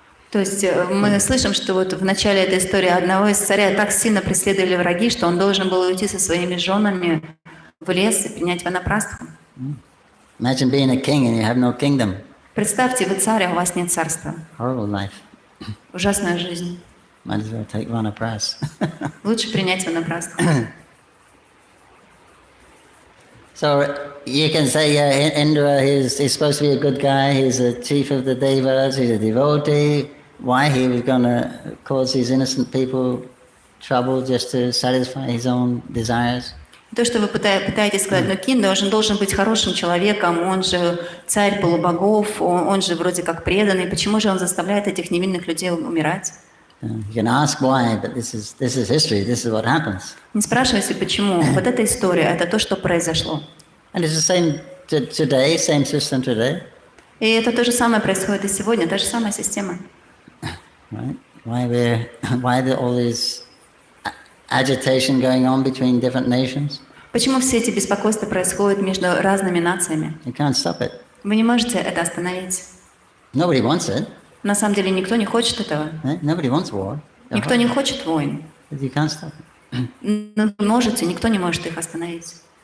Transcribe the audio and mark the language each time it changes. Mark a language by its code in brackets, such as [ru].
[ru] То есть мы слышим, что вот в начале этой истории одного из царя так сильно преследовали враги, что он должен был уйти со своими женами в лес и принять ванапрастху. [en] Imagine being a king and you have no kingdom. [ru] Представьте, вы царь, а у вас нет царства. [en] Horrible life. [ru] Ужасная жизнь. [en] Might as well take Vanaprastha. [ru] Лучше принять ванапрастху. [en] So you can say, yeah, Indra, he's supposed to be a good guy, he's a chief of the devas, he's a devotee. Why he was going to cause these innocent people trouble just to satisfy his own desires? [ru] То, что вы пытаетесь сказать, но Кин должен быть хорошим человеком, он же царь полубогов, он же вроде как преданный, почему же он заставляет этих невинных людей умирать? [en] You can ask why, but this is history, this is what happens. [ru] Не спрашивайте, почему. Вот эта история, это то, что произошло. [en] And it's the same today, same system today. [ru] И это то же самое происходит и сегодня, та же самая система. [en] Right? Why all this agitation going on between different nations? [ru] Почему все эти беспокойства происходят между разными нациями? [en] You can't stop it. [ru] Вы не можете это остановить. [en] Nobody wants it. [ru] На самом деле никто не хочет этого. [en] Nobody wants war. [ru] Никто не хочет войн. [en] But you can't stop it. [ru] Но вы можете, никто не может их остановить.